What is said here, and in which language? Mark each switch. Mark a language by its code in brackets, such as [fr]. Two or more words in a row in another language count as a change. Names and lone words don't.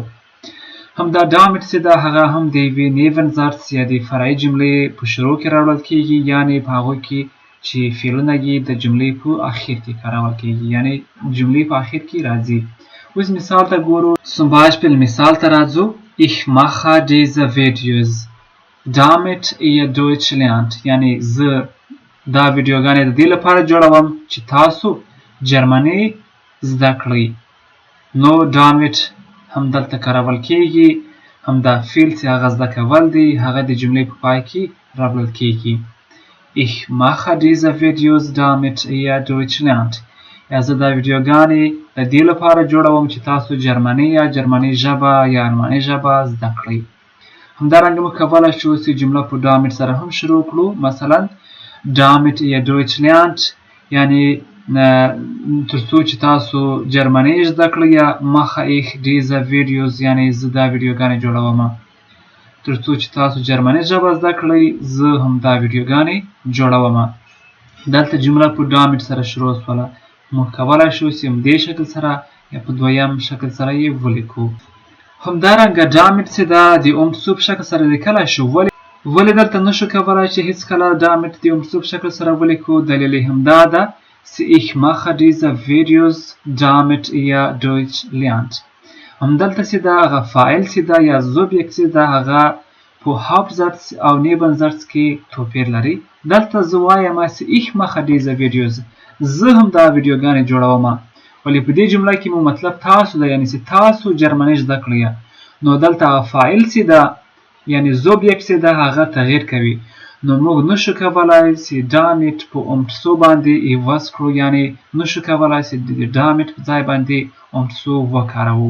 [ps] هم دا damit چې ده هغه هم د یوې نیون ظرف یا د فرعي جملې په شروع کې راوړل کېږي، یعنی په هغوی کې چې فعلونه یې د جملې په اخر کې کارول کېږي، یعنی جملې په اخر کې راځي. اوس مثال ته ګورو. [de] zum Beispiel [ps] مثال ته راځو [de] ich mache diese Videos damit ihr Deutsch lernt، [ps] یعنی زه دا ویډیوګانې د دې لپاره جوړوم چې تاسو جرمني زده کړئ. نو damit هم دلته کارول کېږي. هم دا فعل چې هغه زده کول دی هغه د جملې په پای کې راوړل کېږي. [de] ich mache diese Videos damit ihr Deutsch lernt، [ps] یا زه دا ویډیوګانې د دې لپاره جوړوم چې تاسو جرمني یا جرمني ژبه یا الماني ژبه زده کړئ. همدارنګه موږ کولی شو چې جمله په damit سره هم شروع کړو. مثلا [de] damit ihr Deutsch lernt [ps] یعنی تر څو چې تاسو جرمني زده کړئ، یا [de] mache ich diese Videos [ps] یعنی زه دا ویډیوګانې جوړوم. تر څو چې تاسو جرمني ژبه زده کړئ زه هم دا ویډیوګانې جوړوم. دلته جمله په damit سره شروع شوله. موږ کولی شو چې همدې شکل سره یا په دویم شکل سره یې ولیکو. همدارنګه damit چې ده د څو په شکل سره لیکلی شو. ولې دلته نشو کولی چې هیڅکله damit د څو په شکل سره ولیکو؟ دلیل یې همدا ده چې [de] ich mache diese Videos damit ihr Deutsch lernt. [ps] همدلته چې ده هغه فاعل چې ده یا subjekt چې ده هغه په Hauptsatz او Nebensatz کې توپیر لري. دلته زه وایم چې [de] ich mache diese Videos، [ps] زه هم دا ویډیوګانې جوړوم. ولی په دې جمله کې مو مطلب تاسو ده، یعنی چې تاسو جرمني زده کړئ. نو دلته فاعل چې ده یعنی subjekt چې ده هغه تغییر کوي. نو موږ نشو کولای چې damit په امتسو باندې عوض کړو، یعنی نشو کولای چې د damit په ځای باندې امتسو وکاروو.